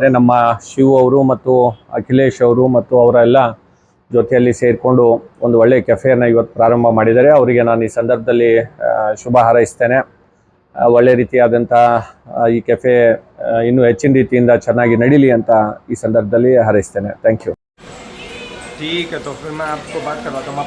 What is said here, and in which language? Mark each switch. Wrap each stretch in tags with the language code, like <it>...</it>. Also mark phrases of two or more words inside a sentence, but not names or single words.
<kn>ನಮ್ಮ ಶಿವ್ ಅವರು ಮತ್ತು ಅಖಿಲೇಶ್ ಅವರು ಮತ್ತು ಅವರೆಲ್ಲ ಜೊತೆಯಲ್ಲಿ ಸೇರಿಕೊಂಡು ಒಂದು ಒಳ್ಳೆಯ ಕೆಫೆಯನ್ನು ಇವತ್ತು ಪ್ರಾರಂಭ ಮಾಡಿದ್ದಾರೆ. ಅವರಿಗೆ ನಾನು ಈ ಸಂದರ್ಭದಲ್ಲಿ ಶುಭ ಹಾರೈಸ್ತೇನೆ. ಒಳ್ಳೆ ರೀತಿಯಾದಂಥ ಈ ಕೆಫೆ ಇನ್ನೂ ಹೆಚ್ಚಿನ ರೀತಿಯಿಂದ ಚೆನ್ನಾಗಿ ನಡೀಲಿ ಅಂತ ಈ ಸಂದರ್ಭದಲ್ಲಿ ಹಾರೈಸ್ತೇನೆ.</kn> <en>thank you.</en> <hi>ठीक है, तो फिर मैं आपको बात करवाता हूँ.</hi>